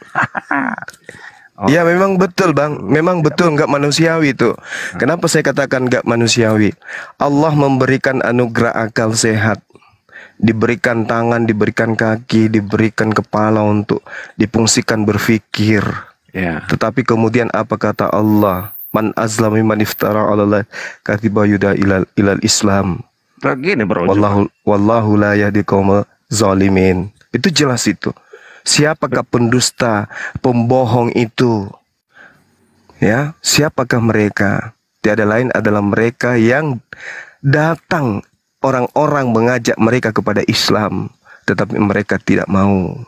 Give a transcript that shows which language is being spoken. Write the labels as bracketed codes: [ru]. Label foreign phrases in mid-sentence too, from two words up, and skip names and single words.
[id] Ya memang betul bang, memang betul nggak manusiawi itu. Kenapa saya katakan nggak manusiawi? Allah memberikan anugerah akal sehat, diberikan tangan, diberikan kaki, diberikan kepala untuk difungsikan berpikir. ya. Tetapi kemudian apa kata Allah? [ar] من أظلم من افترى على الله كذبا يدعى إلى الإسلام. [id] Begini bro. [ar] والله لا يهدي القوم الظالمين. [id] Itu jelas itu. Siapakah pendusta, pembohong itu? Ya, siapakah mereka? Tiada lain adalah mereka yang datang orang-orang mengajak mereka kepada Islam, tetapi mereka tidak mau.